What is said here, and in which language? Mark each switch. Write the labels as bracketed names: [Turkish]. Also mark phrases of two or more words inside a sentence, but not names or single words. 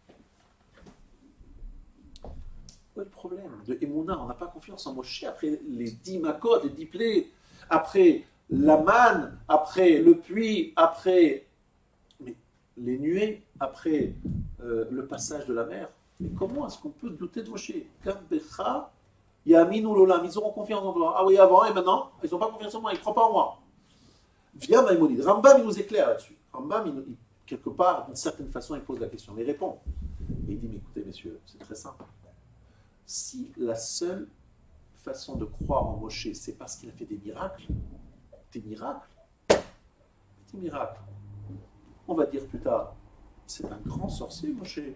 [French] Quel est le problème de Emouna? On n'a pas confiance en Moshe après les 10 makot, les 10 plaies, après la manne, après le puits, après les nuées, après le passage de la mer. Mais comment est-ce qu'on peut douter de Moshe? [Hebrew] וגם בך יאמינו לעולם. [French] Ils auront confiance en toi. Ah oui, avant et maintenant, ils n'ont pas confiance en moi, ils ne croient pas en moi. Via Maïmonide. Rambam, il nous éclaire là-dessus. Rambam, quelque part, d'une certaine façon, il pose la question, mais il répond. Et il dit, mais écoutez, messieurs, c'est très simple. Si la seule façon de croire en Moshe, c'est parce qu'il a fait des miracles, on va dire plus tard, c'est un grand sorcier, Moshe.